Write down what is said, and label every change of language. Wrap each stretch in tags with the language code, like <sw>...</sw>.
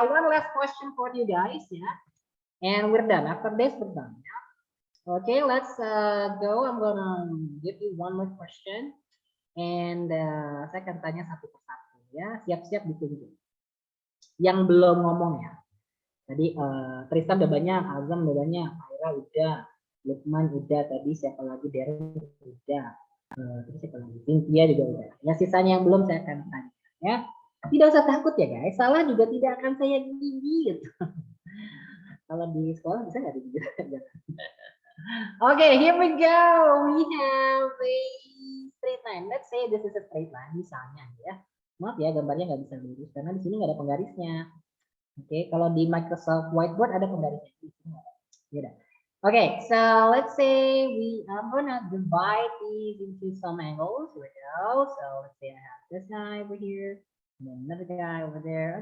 <en>One last question for you guys ya. And we're done. After this, we're done. Okay, let's go. I'm gonna give you one more question.</en> <id>And saya akan tanya satu persatu ya. Siap-siap ditunggu. Yang belum ngomong ya. Tadi Tristan udah banyak, Azam udah banyak, Aira udah, Lukman udah, tadi siapa lagi, Darren udah, terus siapa lagi, Cynthia juga udah. Ya sisanya yang belum saya akan tanya ya. Tidak usah takut ya guys, salah juga tidak akan saya gigit. Kalau di sekolah bisa nggak digigit?</id> <en>Okay, here we go. We have a straight line. Let's say this is a straight line</en> <id>misalnya ya. Maaf ya gambarnya nggak bisa lurus karena di sini nggak ada penggarisnya. Oke, kalau di Microsoft Whiteboard ada penggarisnya. Ya.</id> <en>Okay, so let's say we are gonna divide these into some angles. Here we go. So let's say I have this guy over here, and then another guy over there.</en>